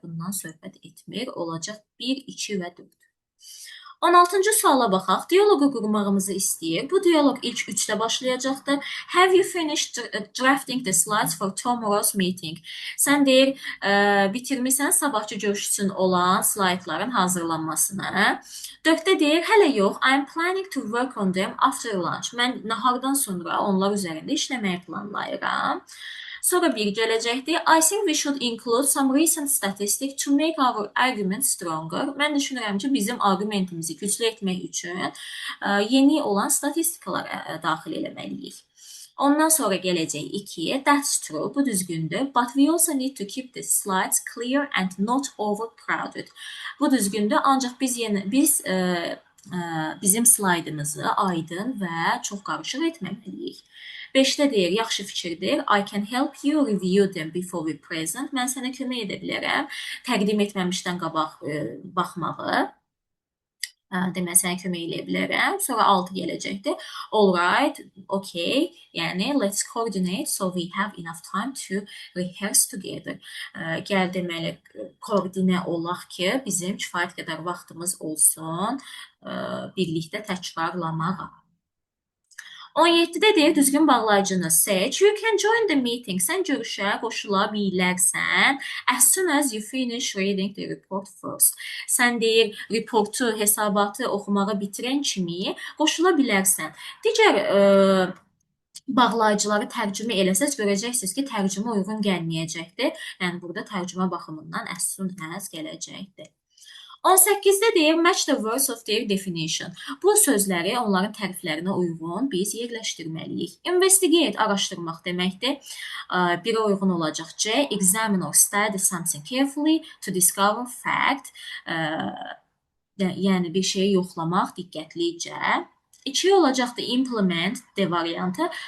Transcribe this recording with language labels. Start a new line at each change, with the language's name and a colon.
Azerbaijani: Bundan söhbət etmir. Olacaq 1, 2 və 4. 16-cı suala baxaq. Diyaloqu qurmağımızı istəyir. Bu diyaloq ilk 3-də başlayacaqdır.
English: Have you finished drafting the slides for tomorrow's meeting?
Azerbaijani: Sən deyir, bitirmisən sabahçı görüş üçün olan slaytların hazırlanmasını. 4-də deyir, hələ yox,
English: I'm planning to work on them after lunch.
Azerbaijani: Mən nahardan sonra onlar üzərində işləməyi planlayıram. Sonra bir gələcəkdir.
English: I think we should include some recent statistics to make our argument stronger.
Azerbaijani: Mən düşünürəm ki, bizim argumentimizi güclü etmək üçün yeni olan statistikalar daxil eləməliyik. Ondan sonra gələcək 2.
English: That's true,
Azerbaijani: bu düzgündür.
English: But we also need to keep the slides clear and not overcrowded.
Azerbaijani: Bu düzgündür, ancaq biz bizim slaydımızı aydın və çox qarışıq etməməliyik. 5-də deyir, yaxşı fikirdir.
English: I can help you review them before we present.
Azerbaijani: Mən sənə kömək edə bilərəm. Təqdim etməmişdən qabaq baxmağı. Demək, sənə kömək edə bilərəm. Sonra 6 gələcəkdir.
English: All right, okay. Yəni, let's coordinate so we have enough time to rehearse together.
Azerbaijani: Gəl deməli, koordinə olaq ki, bizim kifayət qədər vaxtımız olsun birlikdə təkrarlamağa. 17-də deyir, düzgün bağlayıcını seç.
English: You can join the meeting.
Azerbaijani: Sən görüşə qoşula bilərsən.
English: As soon as you finish reading the report first.
Azerbaijani: Sən deyir, reportu, hesabatı oxumağı bitirən kimi qoşula bilərsən. Digər bağlayıcıları tərcümə eləsəz, görəcəksiniz ki, tərcümə uyğun gəlməyəcəkdir. Yəni, burada tərcümə baxımından as soon as gələcəkdir. 18-də deyir,
English: match the words of their definition.
Azerbaijani: Bu sözləri onların təriflərinə uyğun biz yerləşdirməliyik. Investigate, araşdırmaq deməkdir. Birə uyğun olacaq C.
English: Examine or study something carefully to discover fact.
Azerbaijani: Yəni, bir şeyi yoxlamaq diqqətlicə. 2 olacaqdır implement, D variantı.